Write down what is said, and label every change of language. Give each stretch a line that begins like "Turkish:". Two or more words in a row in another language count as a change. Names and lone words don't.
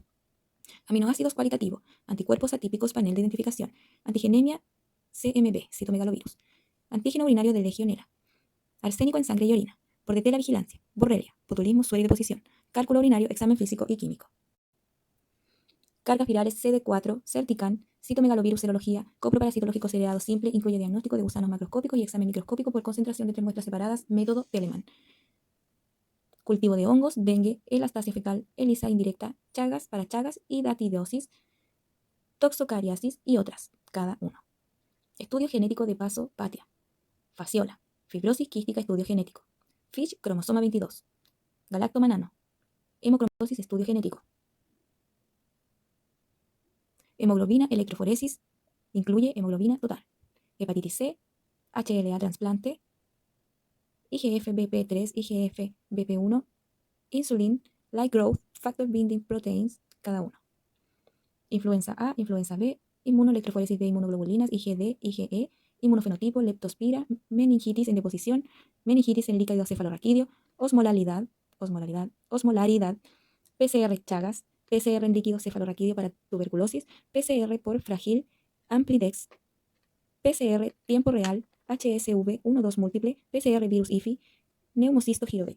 Spanish: Aminoácidos cualitativos, anticuerpos atípicos panel de identificación, antigenemia CMV, citomegalovirus, antígeno urinario de legionela, arsénico en sangre y orina, por DT la vigilancia, borrelia, botulismo, suero y deposición, cálculo urinario, examen físico y químico. Cargas virales CD4, Certican, citomegalovirus, serología, coproparasitológico seriado simple, incluye diagnóstico de gusanos macroscópicos y examen microscópico por concentración de 3 muestras separadas, método Telemann. Cultivo de hongos, dengue, elastasia fecal, ELISA indirecta, chagas para chagas y datidosis, toxocariasis y otras, cada uno. Estudio genético de paso patia, fasciola, fibrosis quística, estudio genético, FISH, cromosoma 22, galactomanano, hemocromatosis, estudio genético, hemoglobina, electroforesis, incluye hemoglobina total, hepatitis C, HLA trasplante,
English: IGF-BP3, IGF-BP1, insulin, light growth, factor binding proteins,
Spanish: cada uno. Influenza A, influenza B, inmunoelectroforesis de inmunoglobulinas, IgD, IgE, inmunofenotipo, leptospira, meningitis en deposición, meningitis en líquido cefalorraquídeo, osmolaridad, PCR Chagas, PCR en líquido cefalorraquídeo para tuberculosis, PCR por frágil, Amplidex, PCR tiempo real, HSV-1,2 múltiple, PCR virus IFI, Neumocisto Girovecchi.